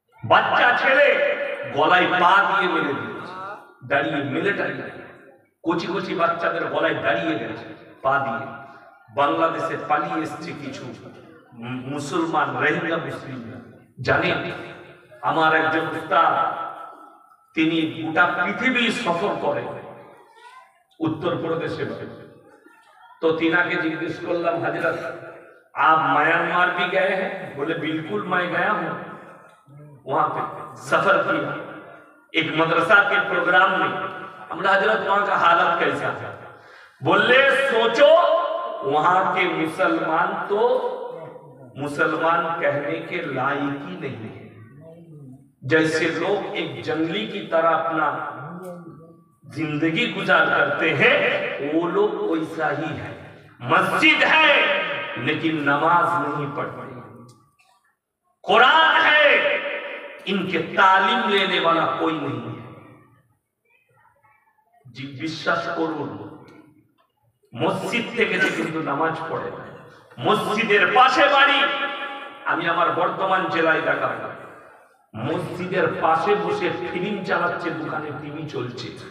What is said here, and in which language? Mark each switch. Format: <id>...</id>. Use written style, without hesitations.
<bn>বাচ্চা ছেলে গলায় পা দিয়ে মেরে দিয়েছে, দাঁড়িয়ে মিলিটারি কচি কচি বাচ্চাদের গলায় দাঁড়িয়ে গেছে পা দিয়ে। বাংলাদেশে পালিয়ে এসছে কিছু মুসলমান রোহিঙ্গা মুসলিম। জানেন, আমার একজন উস্তাদ, তিনি গোটা পৃথিবী সফর করে,</bn> <hi>उत्तर प्रदेश में। तो तीना के जिज्ञेस करलाम हजरत आप म्यांमार भी गए हैं? बोले बिल्कुल मैं गया हूं, वहां पे सफर किया एक मदरसा के प्रोग्राम में। हमरा हजरत वहां का हालत कैसा था? बोले सोचो वहां के मुसलमान तो मुसलमान कहने के लायक ही नहीं है। जैसे लोग एक जंगली की तरह अपना जिंदगी गुजार करते हैं वो लोग वैसा ही है। मस्जिद है लेकिन नमाज नहीं पढ़ते, कुरान है इनके तालीम लेने वाला कोई नहीं है। जी विश्वास</hi> <bn>করুন মসজিদ থেকে যে কিন্তু নামাজ পড়ে না। মসজিদের পাশে বাড়ি, আমি আমার বর্তমান জেলায় দেখা মসজিদের পাশে বসে ফিল্ম চালাচ্ছে, দোকানে টিভি চলছে।</bn>